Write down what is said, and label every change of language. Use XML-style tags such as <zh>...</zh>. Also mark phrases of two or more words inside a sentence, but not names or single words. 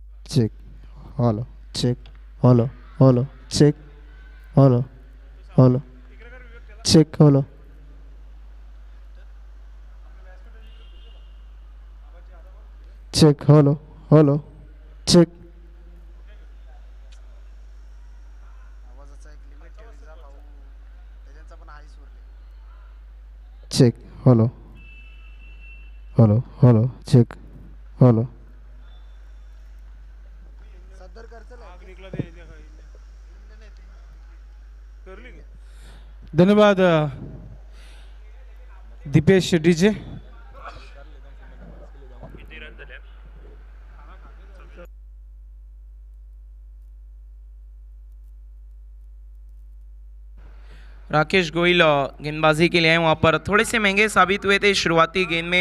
<en>check, hello, check, hello, hello, check, hello, hello, check, hello, check, hello, hello, check,</en> <mr>आवाजाचा एक लिमिट ठेवीत जा भाऊ, त्याच्यांचा पण हाय उरले.</mr> <en>check, hello, hello, hello, check, hello. सदर करचल</en> <mr>धन्यवाद दीपेश डीजे.</mr> <hi>राकेश गोयल गेंदबाजी के लिए आए, वहाँ पर थोड़े से महंगे साबित हुए थे शुरुआती गेंद में.</hi>